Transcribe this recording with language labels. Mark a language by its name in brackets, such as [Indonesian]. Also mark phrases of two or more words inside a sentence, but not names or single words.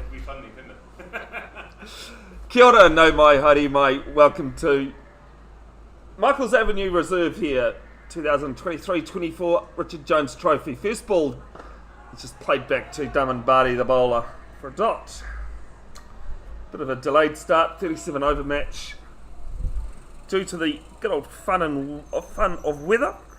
[English] funny, didn't it? [Māori] Kia ora, no mai, haere mai. [English] Welcome to Michael's Avenue Reserve here, 2023-24 Richard Jones Trophy. First ball, it's just played back to Daman Barty, the bowler, for a dot. Bit of a delayed start, 37 over match, due to the good old fun of weather.